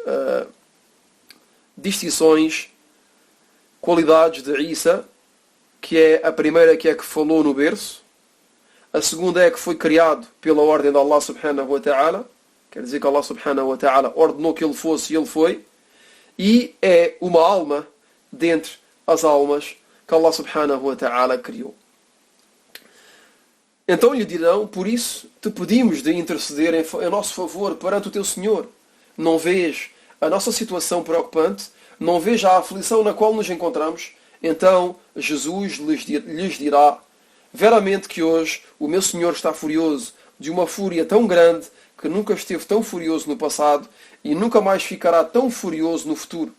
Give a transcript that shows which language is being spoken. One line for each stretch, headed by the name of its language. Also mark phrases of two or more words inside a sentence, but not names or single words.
Portuguese: distinções, qualidades de Isa, que é a primeira que falou no berço, a segunda é que foi criado pela ordem de
Arabic: الله سبحانه وتعالى,
Portuguese: quer dizer que
Arabic: الله سبحانه وتعالى
Portuguese: ordenou que ele fosse e ele foi, e é uma alma dentre as almas que
Arabic: الله سبحانه وتعالى
Portuguese: criou. Então lhe dirão: por isso te pedimos de interceder em nosso favor perante o teu Senhor. Não vês a nossa situação preocupante? Não vês a aflição na qual nos encontramos? Então Jesus lhes dirá: veramente que hoje o meu Senhor está furioso, de uma fúria tão grande que nunca esteve tão furioso no passado e nunca mais ficará tão furioso no futuro.